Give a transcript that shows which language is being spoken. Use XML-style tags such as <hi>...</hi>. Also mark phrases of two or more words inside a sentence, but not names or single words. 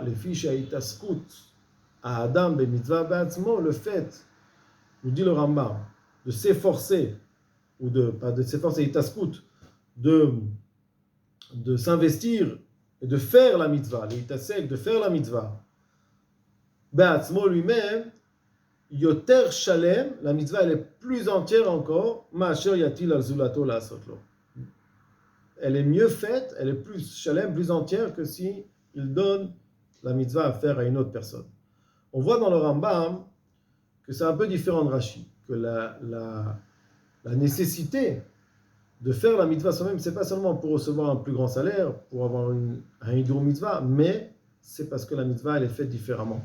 <fr>Les fiches</fr> <he>התעסקות אדם במצוה בעצמו,</he> <fr>le fait, nous dit le Rambam, de s'efforcer, ou pas de s'efforcer, haïtaskut, de s'investir et de faire la mitzvah, l'haitasek, de faire la mitzvah, ba'atzmo lui-même,</fr> <he>יותר שלם,</he> <fr>la mitzvah elle est plus entière encore,</fr> <he>מאשר יטיל על זולתו לעשותה.</he> <fr>Elle est mieux faite, elle est plus shalem, plus entière que si il donne la mitzvah à faire à une autre personne. On voit dans le Rambam que c'est un peu différent de Rashi, que la nécessité de faire la mitzvah soi-même, c'est pas seulement pour recevoir un plus grand salaire, pour avoir un</fr> <he>הידור מצוה,</he> <fr>mais c'est parce que la mitzvah elle est faite différemment.</fr>